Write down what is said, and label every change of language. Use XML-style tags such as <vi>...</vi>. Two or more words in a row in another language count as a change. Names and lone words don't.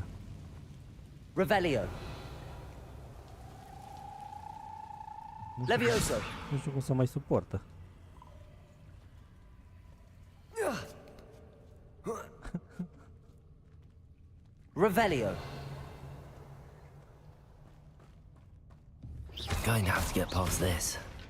<ro>Revelio. Levioso. Nu știu cum să mai suportă. Revelio.</ro> <en>Going to have to get past this.</en>